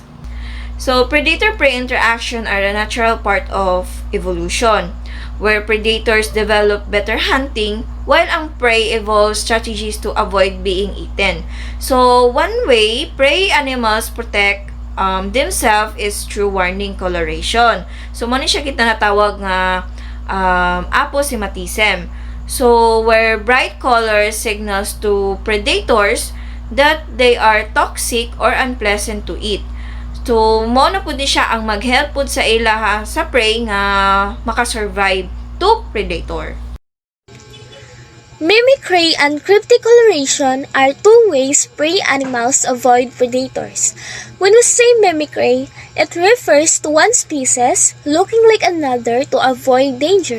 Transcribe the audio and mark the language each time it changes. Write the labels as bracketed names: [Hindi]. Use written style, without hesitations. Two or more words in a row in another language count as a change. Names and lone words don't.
[English] So, predator-prey interaction are a natural part of evolution, where predators develop better hunting while ang prey evolves strategies to avoid being eaten. So, one way prey animals protect themselves is through warning coloration. So, [Hiligaynon] muna siya kita natawag nga aposematism. [English] So, where bright colors signals to predators that they are toxic or unpleasant to eat. So, [Hiligaynon] mo na po di siya ang mag-help po sa ila sa prey nga makasurvive [English] to predator. Mimicry and crypticoloration are two ways prey animals avoid predators. When we say mimicry, it refers to one species looking like another to avoid danger.